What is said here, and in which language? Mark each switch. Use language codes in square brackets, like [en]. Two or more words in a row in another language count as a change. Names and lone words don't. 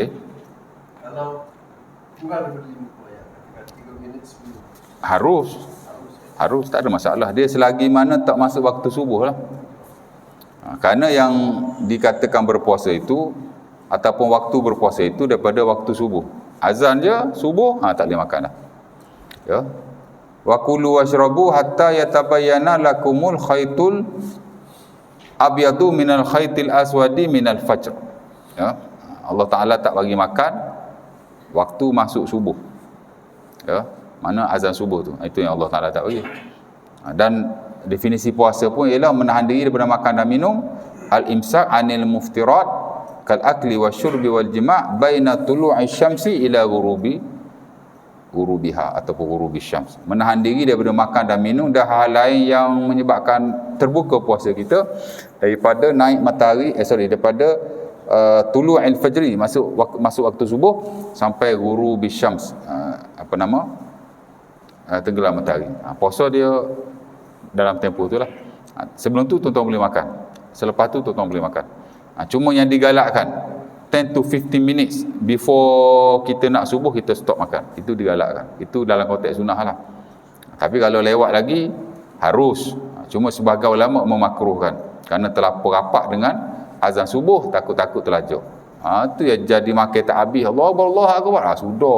[ms] Kalau kurang daripada 50 ayat, ketika 3 minit sebelum. Harus, tak ada masalah. Dia selagi mana tak masuk waktu subuh lah. Kerana yang dikatakan berpuasa itu ataupun waktu berpuasa itu daripada waktu subuh. Azan je subuh, tak boleh makan dah. Ya. [ar] وكلوا واشربوا حتى يتبين لكم الخيط الأبيض من الخيط الأسود من الفجر. [ms] Ya. Allah Ta'ala tak bagi makan waktu masuk subuh. Ya. Mana azan subuh tu, itu yang Allah Ta'ala tak bagi. Dan definisi puasa pun ialah menahan diri daripada makan dan minum, [ar] الإمساك عن المفطرات كالأكل والشرب والجماع بين طلوع الشمس إلى غروبها ataupun غروب الشمس. [ms] Menahan diri daripada makan dan minum dan hal lain yang menyebabkan terbuka puasa kita, daripada naik matahari daripada [ar] طلوع الفجر, [ms] masuk waktu subuh sampai [ar] غروب الشمس, [ms] tenggelam matahari. Puasa dia dalam tempoh itulah. Sebelum tu tuan-tuan boleh makan, selepas tu tuan-tuan boleh makan. Cuma yang digalakkan [en] 10 to 15 minutes before [ms] kita nak subuh, kita stop makan. Itu digalakkan. Itu dalam konteks sunnah lah. Tapi kalau lewat lagi, harus. Cuma sebahagian ulama memakruhkan, kerana terlampau rapat dengan azan subuh, takut-takut terlajak. Itu yang jadi makan tak habis. [ar] الله أكبر. [ms] Sudah.